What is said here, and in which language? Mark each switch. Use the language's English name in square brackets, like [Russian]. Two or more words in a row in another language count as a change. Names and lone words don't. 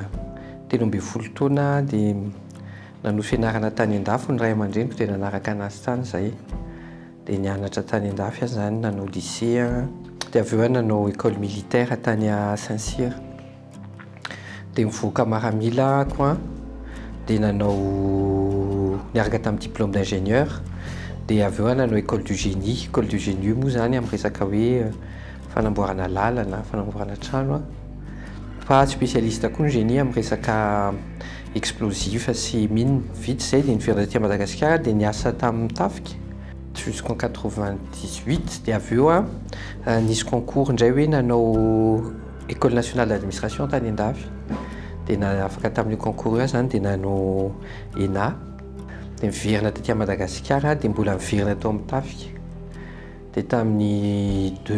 [Malagasy] 13 taona dia nanohy fianarana tany an-dafy ny ray aman-dreniko dia nanaraka anazy tany izahay, dia nianatra tany an-dafy aho zany, nanao lycée dia avy eo nanao [French] école militaire [Malagasy] tany à Saint-Cyr, dia mivoaka miaramila ako dia nanao niaraka tamin'ny [French] diplôme d'ingénieur, [Malagasy] dia avy eo nanao [French] école du génie [Malagasy] moa zany amin'ny resaka hoe fanamboarana lalana, fanamboarana trano fa spécialiste koa ny génie amin'ny resaka explosif sy mine. Vita izay dia niverina aty Madagasikara dia niasa tamin'ny Tafika jusqu'en 98, dia avy eo nisy concours indray hoe nanao [French] école nationale d'administration [Malagasy] tany an-dafy, dia afaka tamin'io concours io zany dia nanao ENA, dia miverina taty Madagasikara dia mbola miverina tao amin'ny Tafika, dia tamin'ny